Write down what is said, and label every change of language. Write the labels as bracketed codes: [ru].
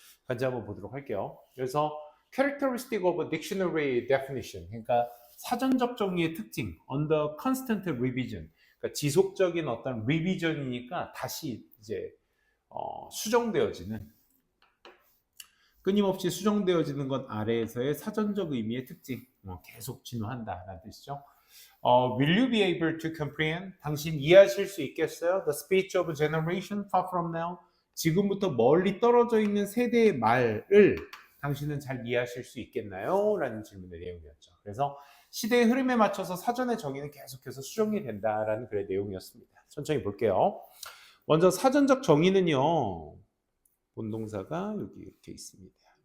[ko] 같이 한번 보도록 할게요. 그래서 [en] characteristic of a dictionary definition, [ko] 그러니까 사전적 정의의 특징, [en] under constant revision, [ko] 그러니까 지속적인 어떤 리비전이니까 다시 이제 수정되어지는, 끊임없이 수정되어지는 것 아래에서의 사전적 의미의 특징, 계속 진화한다라는 뜻이죠. [en] Will you be able to comprehend? [ko] 당신 이해하실 수 있겠어요? [en] The speech of a generation far from now. [ko] 지금부터 멀리 떨어져 있는 세대의 말을 당신은 잘 이해하실 수 있겠나요? 라는 질문의 내용이었죠. 그래서 시대의 흐름에 맞춰서 사전의 정의는 계속해서 수정이 된다라는 글의 내용이었습니다. 천천히 볼게요. 먼저 사전적 정의는요, 본동사가 여기 이렇게 있습니다.